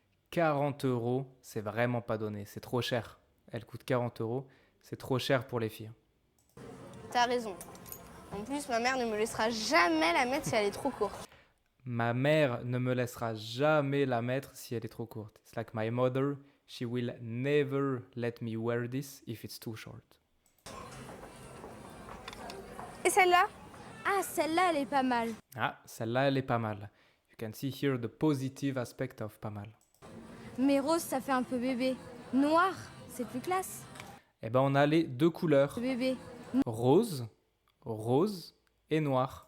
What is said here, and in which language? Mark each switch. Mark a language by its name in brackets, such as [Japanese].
[French] 40 €, c'est vraiment pas donné. C'est trop cher. Elle coûte 40 €. C'est trop cher pour les filles. T'as raison. En plus, ma mère ne me laissera jamais la mettre si elle est trop courte. Ma mère ne me laissera jamais la mettre si elle est trop courte. [English] It's like my mother, she will never let me wear this if it's too short. [French] Et celle-là? Ah, celle-là, elle est pas mal. Ah, celle-là, elle est pas mal. [English] You can see here the positive aspect of pas mal. [French] Mais rose, ça fait un peu bébé. Noir, c'est plus classe. Eh ben, on a les deux couleurs. Bébé. Rose et noir.